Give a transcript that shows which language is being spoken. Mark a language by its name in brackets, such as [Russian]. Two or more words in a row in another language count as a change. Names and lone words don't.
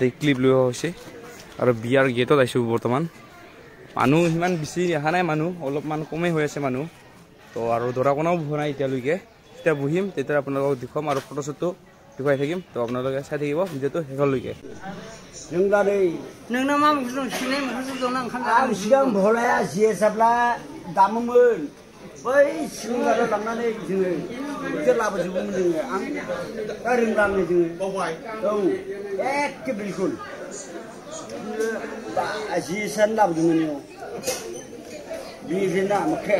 [Assamese] ক্লিপ লোৱা হৈছে আৰু বিয়াৰ গেটত আহিছোঁ বৰ্তমান মানুহ সিমান বেছি অহা নাই মানুহ অলপমান কমেই হৈ আছে মানুহ তো আৰু দৰা কোনেও বহা নাই এতিয়ালৈকে যেতিয়া বহিম তেতিয়া আপোনালোকক দেখুৱাম আৰু ফটো শ্বুটটো দেখুৱাই থাকিম তো আপোনালোকে চাই থাকিব ভিডিঅ'টো শেষলৈকে [Bodo] बै सिगाङाव लांनानै जोङो बिखौ लाबोजोबोमोन जोङो आं दा रोंलाङो जोङो औ एखे बिलकुल जि सान लाबोदोंमोन इयाव बेजोंना मोख्राया